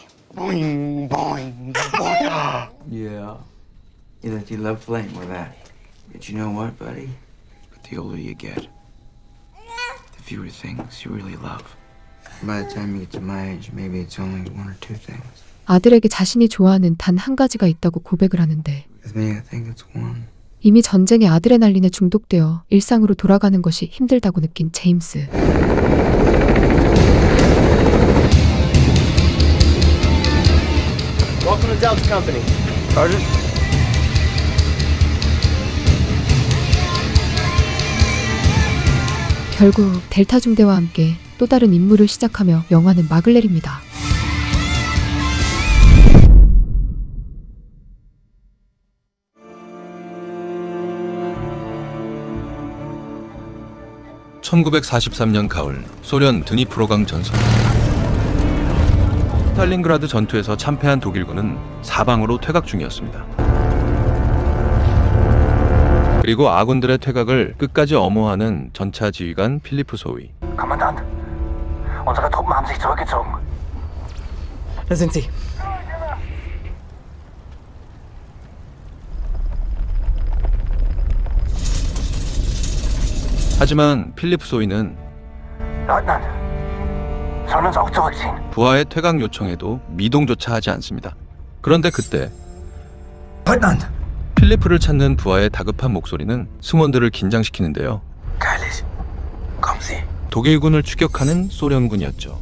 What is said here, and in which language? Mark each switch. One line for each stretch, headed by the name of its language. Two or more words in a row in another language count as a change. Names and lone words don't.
English: Boing, boing, boing. Yeah. You love playing with that. But you know what, buddy? But the older you get, the fewer things you really love. By the time you get to my age, maybe it's only 1 or 2 things.
Korean: 아들에게 자신이 좋아하는 단 한 가지가 있다고 고백을 하는데
English: With me, I think it's 1.
Korean: 이미 전쟁의 아드레날린에 중독되어 일상으로 돌아가는 것이 힘들다고 느낀 제임스.
English: Welcome to Delta Company. Sergeant?
Korean: 결국 델타 중대와 함께 또 다른 임무를 시작하며 영화는 막을 내립니다. (1943년) 가을 소련 드니프로강 전선. 스탈린그라드 전투에서 참패한 독일군은 사방으로 퇴각 중이었습니다. 그리고 아군들의 퇴각을 끝까지 엄호하는 전차 지휘관 필리프 소위.
German: Kommandant, unsere Truppen haben sich zurückgezogen. Da sind sie.
Korean: 하지만 필리프 소위는
German: Leutnant, sollen uns auch zurückziehen?
Korean: 부하의 퇴각 요청에도 미동조차 하지 않습니다. 그런데 그때
German: Leutnant!
Korean: 필리프를 찾는 부하의 다급한 목소리는 승원들을 긴장시키는데요.
German: Keilig, kommen Sie.
Korean: 독일군을 추격하는 소련군이었죠.